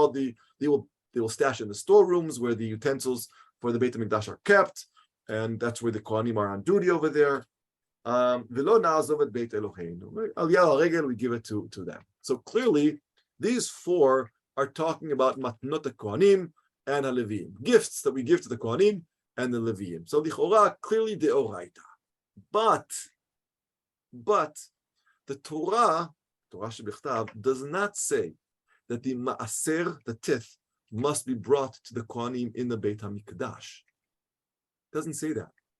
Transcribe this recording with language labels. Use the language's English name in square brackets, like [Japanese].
[English] They will stash in the storerooms where the utensils for the Beit HaMikdash are kept, and that's where the Kohanim are on duty over there. [Hebrew] ולא נעזוב את בית אלוהינו. [English] עלייה לרגל, we give it to them. So clearly, these four are talking about matnot HaKohanim and HaLeviim, gifts that we give to the Kohanim and the Leviim. So lichora, clearly deoraita. But the Torah shebichtav, does not say that the maaser, the tithe, must be brought to the Kohanim in the Beit HaMikdash. It doesn't say that.